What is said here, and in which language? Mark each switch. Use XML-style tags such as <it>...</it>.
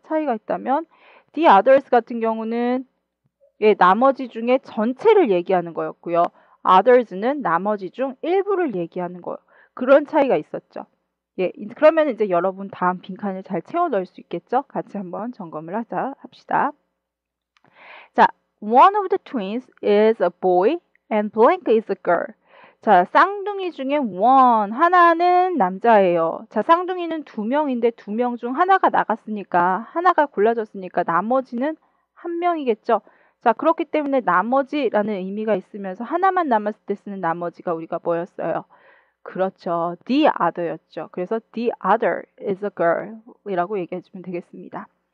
<ko>차이가 있다면 the others 같은 경우는 예, 나머지 중에 전체를 얘기하는 거였고요. others는 나머지 중 일부를 얘기하는 거예요. 그런 차이가 있었죠. 예, 그러면 이제 여러분 다음 빈칸을 잘 채워 넣을 수 있겠죠? 같이 한번 점검을 합시다.</ko> <en>자, one of the twins is a boy and blank is a girl.</en> <ko>자, 쌍둥이 중에 one, 하나는 남자예요. 자, 쌍둥이는 두 명인데 두 명 중 하나가 나갔으니까, 하나가 골라졌으니까 나머지는 한 명이겠죠. 자, 그렇기 때문에 나머지라는 의미가 있으면서 하나만 남았을 때 쓰는 나머지가 우리가 뭐였어요? 그렇죠.</ko> <en>the other였죠. 그래서 the other is a girl</en> <ko>이라고 얘기해주면 되겠습니다.</ko>